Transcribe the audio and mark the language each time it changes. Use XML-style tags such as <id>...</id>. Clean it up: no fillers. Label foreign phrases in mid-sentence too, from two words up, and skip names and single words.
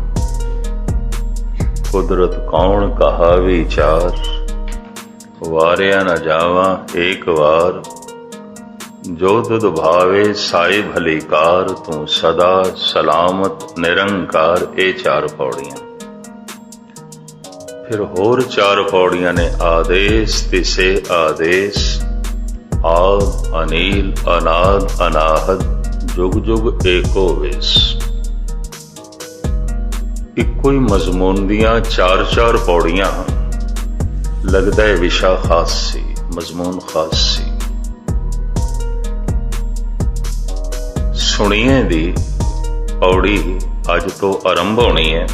<pa>ਕੁਦਰਤ ਕੌਣ ਕਹਾ ਵਿਚਾਰ, ਵਾਰਿਆ ਨ ਜਾਵਾ ਏਕ ਬਾਰ। ਜੋ ਤੁਦ ਭਾਵੇ ਸਾਈ ਭਲੀਕਾਰ, ਤੂ ਸਦਾ ਸਲਾਮਤ ਨਿਰੰਕਾਰ। ਯੇ 4 ਪੌੜੀਆਂ। ਫਿਰ ਹੋਰ 4 ਪੌੜੀਆਂ ਨੇ ਆਦੇਸ਼ ਤਿਸੇ ਆਦੇਸ਼। ਆਦ ਅਨੀਲ ਅਨਾਦ ਅਨਾਹਦ, ਜੁਗ ਜੁਗ ਏਕੋ ਵੇਸ਼। ਇੱਕੋ ਹੀ ਮਜ਼ਮੂਨ ਦੀਆਂ 4-4 ਪੌੜੀਆਂ, ਲੱਗਦਾ ਹੈ ਵਿਸ਼ਾ ਖਾਸ ਸੀ, ਮਜ਼ਮੂਨ ਖਾਸ ਸੀ। ਸੁਣੀਏ ਦੀ ਪੌੜੀ ਅੱਜ ਤੋਂ ਆਰੰਭ ਹੋਣੀ ਹੈ।</pa>